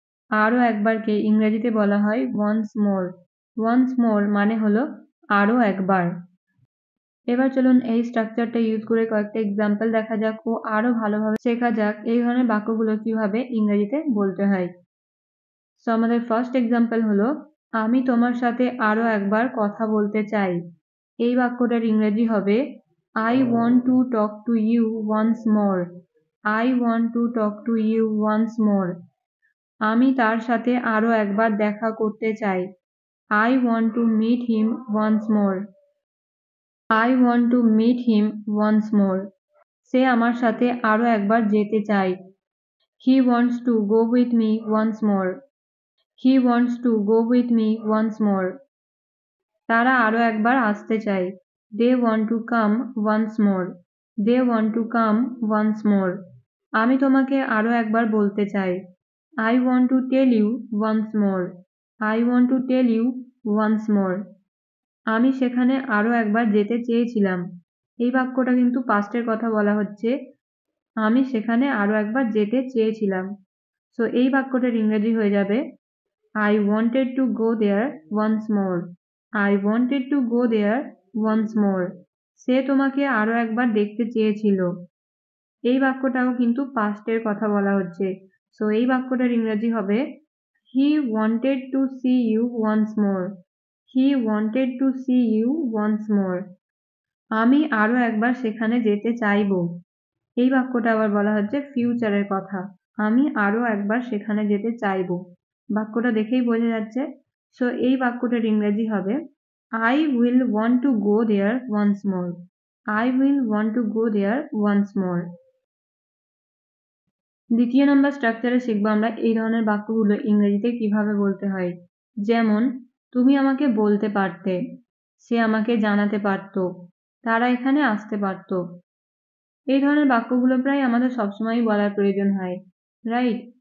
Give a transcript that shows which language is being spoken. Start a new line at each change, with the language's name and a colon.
Bangla: আরো একবারকে ইংরেজিতে বলা হয় ওয়ান্স মোর। ওয়ান্স মোর মানে হলো আরো একবার। এবার চলুন এই স্ট্রাকচারটা ইউজ করে কয়েকটা এক্সাম্পল দেখা যাক ও আরো ভালোভাবে শেখা যাক এই ধরনের বাক্যগুলো কিভাবে ইংরেজিতে বলতে হয়। সো আমাদের ফার্স্ট এক্সাম্পল হলো আমি তোমার সাথে আরো একবার কথা বলতে চাই। এই বাক্যটার ইংরেজি হবে
English: I want to talk to you once more. I want to talk to you once more.
Bangla: আমি তার সাথে আরো একবার দেখা করতে চাই।
English: I want to meet him once more. I want to meet him once more.
Bangla: সে আমার সাথে আরো একবার যেতে চায়।
English: He wants to go with me once more. He wants to go with me once more.
Bangla: তারা আরো একবার আসতে চায়।
English: They want to come once more. They want to come once more.
Bangla: আমি তোমাকে আরো একবার বলতে চাই।
English: I want to tell you once more. I want to tell you once more.
Bangla: আমি সেখানে আরো একবার যেতে চেয়েছিলাম। এই বাক্যটা কিন্তু পাস্টের কথা বলা হচ্ছে। আমি সেখানে আরো একবার যেতে চেয়েছিলাম। সো এই বাক্যটার ইংরেজি হয়ে যাবে
English: I wanted to go there once more. I wanted to go there once more.
Bangla: সে তোমাকে আরো একবার দেখতে চেয়েছিল। এই বাক্যটাও কিন্তু পাস্টের কথা বলা হচ্ছে। সো এই বাক্যটার ইংরেজি হবে
English: He wanted to see you once more. He wanted to see you once more.
Bangla: আমি আরো একবার সেখানে যেতে চাইবো। এই বাক্যটা আবার বলা হচ্ছে ফিউচারের কথা। আমি আরো একবার সেখানে যেতে চাইবো। বাক্যটা দেখেই বোঝা যাচ্ছে। সো এই বাক্যটার ইংরেজি হবে
English: I will want to go there once more. I will want to go there once more.
Bangla: দ্বিতীয় নম্বর স্ট্রাকচারে শিখবো আমরা এই ধরনের বাক্যগুলো ইংরেজিতে কিভাবে বলতে হয়। যেমন তুমি আমাকে বলতে পারতে, সে আমাকে জানাতে পারতো, তারা এখানে আসতে পারতো। এই ধরনের বাক্যগুলো প্রায় আমাদের সবসময়ই বলার প্রয়োজন হয়, রাইট?